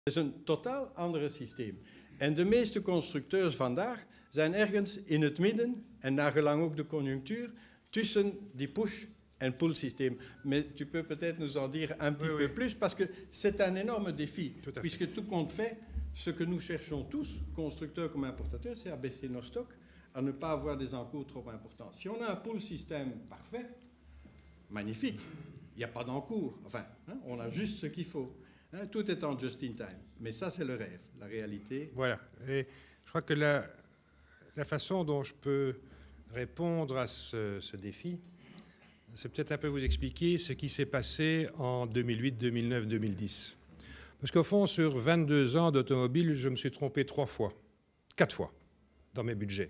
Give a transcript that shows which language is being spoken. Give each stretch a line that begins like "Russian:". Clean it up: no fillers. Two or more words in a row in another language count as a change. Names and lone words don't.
Dutch: Het is een totaal ander systeem. En de meeste constructeurs vandaag zijn ergens in het midden, en naar gelang ook de conjunctuur, tussen die push- en pull-systeem.
French: Mais tu peux peut-être nous en dire un petit peu plus, parce que c'est un énorme défi, puisque tout compte fait, ce que nous cherchons tous, constructeurs comme importateurs, c'est à baisser nos stocks, à ne pas avoir des encours trop importants. Si on a un pull-système parfait, magnifique, il n'y a pas d'encours, enfin, hein, on a juste ce qu'il faut. Hein, tout est en
English: just-in-time.
French: Mais ça, c'est le rêve, la réalité. Voilà. Et je crois que la façon dont je peux répondre à ce défi, c'est peut-être un peu vous expliquer ce qui s'est passé en 2008, 2009, 2010. Parce qu'au fond, sur 22 ans d'automobile, je me suis trompé 4 fois dans mes budgets.